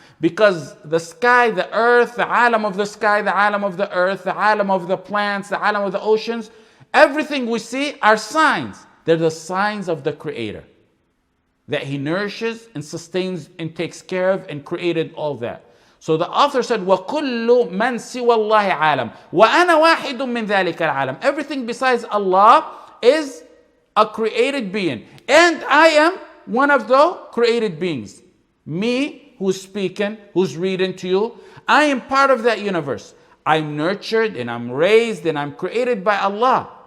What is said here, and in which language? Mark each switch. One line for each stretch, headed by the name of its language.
English: Because the sky, the earth, the alam of the sky, the alam of the earth, the alam of the plants, the alam of the oceans, everything we see are signs. They're the signs of the Creator, that He nourishes and sustains and takes care of and created all that. So the author said,
Arabic: وَكُلُّ مَنْ سِوَى اللَّهِ عَالَمٍ وَأَنَا وَاحِدٌ مِّن ذَلِكَ الْعَالَمِ.
English: Everything besides Allah is a created being. And I am one of the created beings. Me, who's speaking, who's reading to you, I am part of that universe. I'm nurtured and I'm raised and I'm created by Allah.